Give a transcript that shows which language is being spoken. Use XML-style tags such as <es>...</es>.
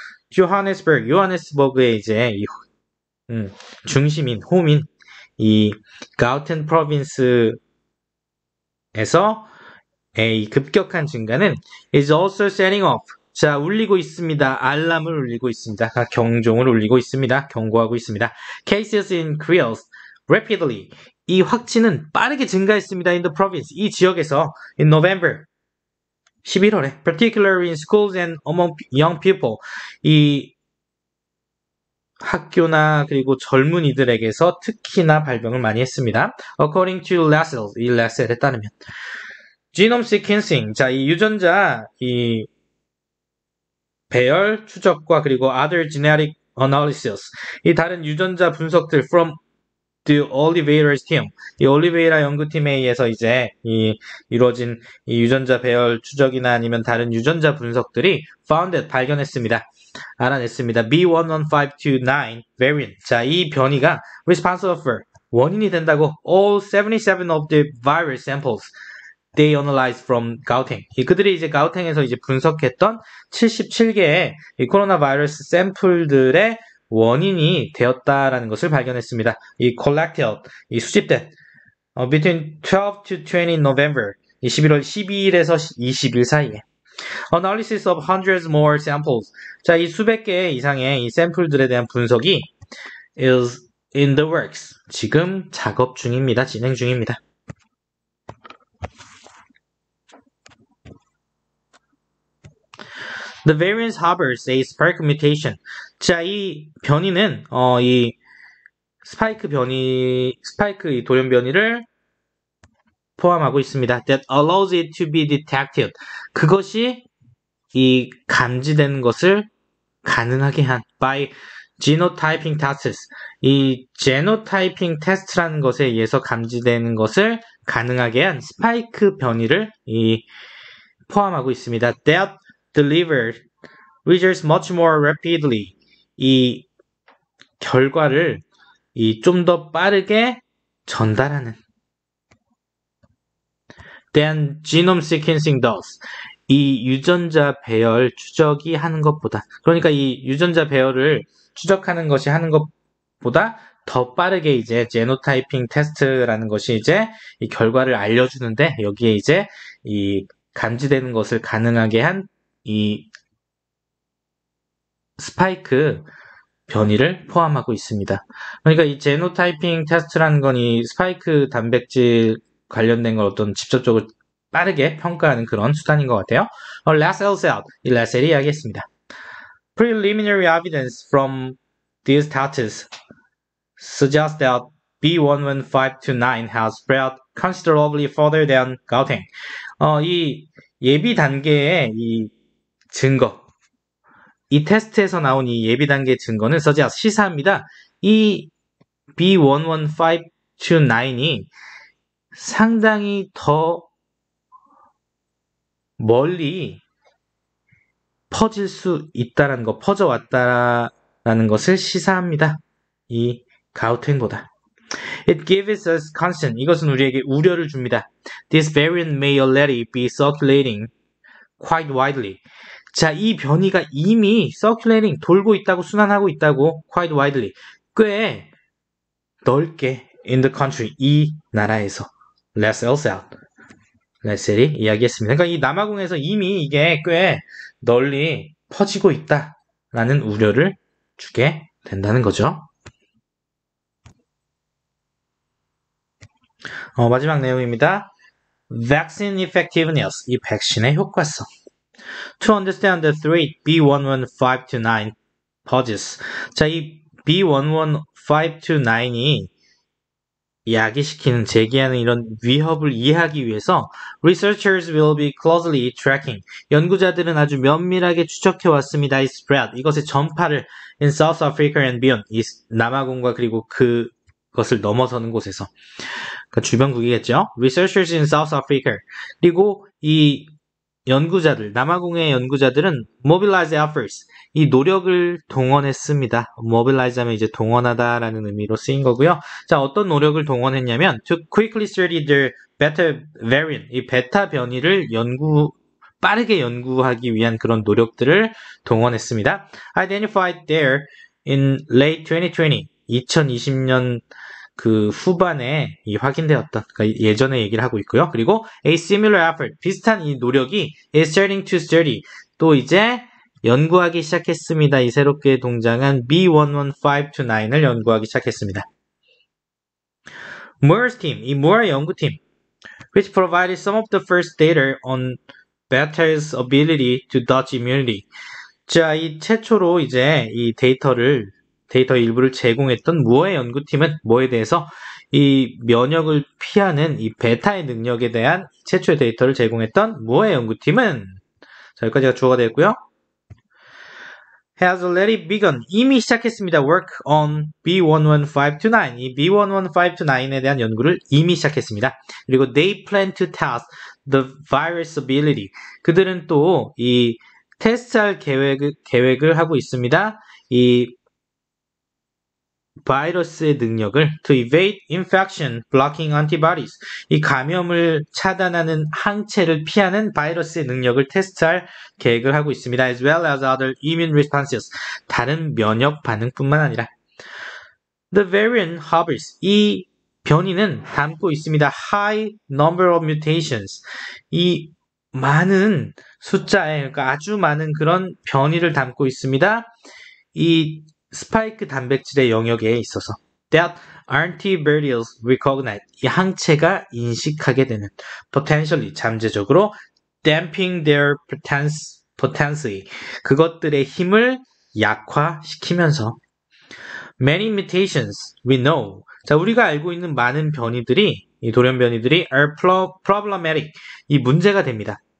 <ko>Johannesburg, 요하네스버그의 이제 중심인, 홈인 이 가우텐 프로빈스에서 이 급격한 증가는</ko> <en>is also setting off.</en> <ko>자, 울리고 있습니다. 알람을 울리고 있습니다. 경종을 울리고 있습니다. 경고하고 있습니다.</ko> <en>Cases increased rapidly.</en> <ko>이 확진은 빠르게 증가했습니다.</ko> <en>In the province,</en> <ko>이 지역에서</ko> <en>in November,</en> <ko>11월에,</ko> <en>particularly in schools and among young people,</en> <ko>이 학교나 그리고 젊은이들에게서 특히나 발병을 많이 했습니다.</ko> <en>According to Lassell,</en> <ko>이 라셀에 따르면</ko> <en>genome sequencing,</en> <ko>자, 이 유전자 이 배열 추적과 그리고</ko> <en>other genetic analysis,</en> <ko>이 다른 유전자 분석들</ko> <en>from the Oliveira's team,</en> <ko>이 올리베이라 연구팀에 의해서 이제 이루어진 이 유전자 배열 추적이나 아니면 다른 유전자 분석들이</ko> <en>founded,</en> <ko>발견했습니다. 알아냈습니다. B11529 variant. 자, 이 변이가</ko> <en>responsible for,</en> <ko>원인이 된다고</ko> <en>all 77 of the virus samples they analyzed from Gauteng.</en> <ko>그들이 이제 가우탱에서 이제 분석했던 77개의 이 코로나 바이러스 샘플들의 원인이 되었다라는 것을 발견했습니다.</ko> <en>이 collected,</en> <ko>이 수집된</ko> <en>between 12 to 20 November,</en> <ko>11월 12일에서 20일 사이에</ko> <en>analysis of hundreds more samples.</en> <ko>자, 이 수백 개 이상의 이 샘플들에 대한 분석이</ko> <en>is in the works.</en> <ko>지금 작업 중입니다. 진행 중입니다.</ko> <en>The variant harbors a spike mutation.</en> <ko>자, 이 변이는 이 스파이크 이 돌연 변이를 포함하고 있습니다.</ko> <en>That allows it to be detected.</en> <ko>그것이 이 감지되는 것을 가능하게 한</ko> <en>by genotyping tests.</en> <ko>이 genotyping test라는 것에 의해서 감지되는 것을 가능하게 한 스파이크 변이를 포함하고 있습니다.</ko> <en>That deliver results much more rapidly.</en> <ko>이 결과를 좀 더 빠르게 전달하는</ko> <en>than genome sequencing does.</en> <ko>이 유전자 배열 추적이 하는 것보다, 그러니까 이 유전자 배열을 추적하는 것이 하는 것보다 더 빠르게 이제 제노타이핑 테스트라는 것이 이제 이 결과를 알려주는데, 여기에 이제 이 감지되는 것을 가능하게 한 이 스파이크 변이를 포함하고 있습니다. 그러니까 이 제노타이핑 테스트라는 건 이 스파이크 단백질 관련된 걸 어떤 직접적으로 빠르게 평가하는 그런 수단인 것 같아요. 라셀, 이 라셀이 이야기했습니다.</ko> <en>Preliminary evidence from these tests suggests that B11529 has spread considerably further than Gauteng.</en> <ko>이 예비 단계의 이 증거, 이 테스트에서 나온 이 예비 단계 증거는 시사합니다. 이 B11529이 상당히 더 멀리 퍼질 수 있다라는 거, 퍼져왔다라는 것을 시사합니다. 이 가우탱보다.</ko> <en>It gives us concern.</en> <ko>이것은 우리에게 우려를 줍니다.</ko> <en>This variant may already be circulating quite widely.</en> <ko>자, 이 변이가 이미</ko> <en>circulating,</en> <ko>돌고 있다고, 순환하고 있다고,</ko> <en>quite widely.</en> <ko>꽤 넓게</ko> <en>in the country,</en> <ko>이 나라에서. 라셀이 이야기했습니다. 그러니까 이 남아공에서 이미 이게 꽤 널리 퍼지고 있다라는 우려를 주게 된다는 거죠. 마지막 내용입니다.</ko> <en>Vaccine effectiveness,</en> <ko>이 백신의 효과성.</ko> <en>To understand the threat B11529 poses.</en> <ko>자, 이 B11529이 야기시키는, 제기하는 이런 위협을 이해하기 위해서</ko> <en>researchers will be closely tracking.</en> <ko>연구자들은 아주 면밀하게 추적해 왔습니다. 이 spread, 이것의 전파를</ko> <en>in South Africa and beyond.</en> <ko>이 남아공과 그리고 그것을 넘어서는 곳에서. 그러니까 주변국이겠죠.</ko> <en>Researchers in South Africa.</en> <ko>그리고 이 연구자들, 남아공의 연구자들은</ko> <en>mobilize efforts,</en> <ko>이 노력을 동원했습니다. mobilize 하면 이제 동원하다라는 의미로 쓰인 거고요. 자, 어떤 노력을 동원했냐면</ko> <en>to quickly study the beta variant,</en> <ko>이 베타 변이를 빠르게 연구하기 위한 그런 노력들을 동원했습니다.</ko> <en>Identified there in late</en> <ko>2020년 그 후반에 확인되었던, 그러니까 예전에 얘기를 하고 있고요. 그리고</ko> <en>a similar effort,</en> <ko>비슷한 이 노력이</ko> <en>is starting to study,</en> <ko>또 이제 연구하기 시작했습니다. 이 새롭게 동장한 B11529을 연구하기 시작했습니다.</ko> <en>Moore's team,</en> <ko>이 무어의 연구팀,</ko> <en>which provided some of the first data on beta's ability to dodge immunity.</en> <ko>자, 이 최초로 이제 이 데이터 일부를 제공했던 무어의 연구팀은 뭐에 대해서 이 면역을 피하는 이 베타의 능력에 대한 최초의 데이터를 제공했던 무어의 연구팀은, 자, 여기까지가 주어가 되었고요.</ko> <en>has already begun,</en> <ko>이미 시작했습니다.</ko> <en>work on B11529,</en> <ko>이 B11529에 대한 연구를 이미 시작했습니다. 그리고</ko> <en>they plan to test the virus ability,</en> <ko>그들은 또 이 테스트할 계획을 하고 있습니다. 이 바이러스의 능력을</ko> <en>to evade infection blocking antibodies,</en> <ko>이 감염을 차단하는 항체를 피하는 바이러스의 능력을 테스트할 계획을 하고 있습니다.</ko> <en>as well as other immune responses,</en> <ko>다른 면역 반응뿐만 아니라.</ko> <en>The variant harbors,</en> <ko>이 변이는 담고 있습니다.</ko> <en>high number of mutations,</en> <ko>이 많은 숫자의, 그러니까 아주 많은 그런 변이를 담고 있습니다. 이 스파이크 단백질의 영역에 있어서</ko> <en>that antibodies recognize,</en> <ko>이 항체가 인식하게 되는,</ko> <en>potentially,</en> <ko>잠재적으로</ko> <en>damping their potency,</en> <ko>그것들의 힘을 약화시키면서</ko> <en>many mutations we know,</en> <ko>자, 우리가 알고 있는 많은 변이들이, 이 돌연 변이들이</ko> <en>are problematic,</en> <ko>이 문제가 됩니다.</ko>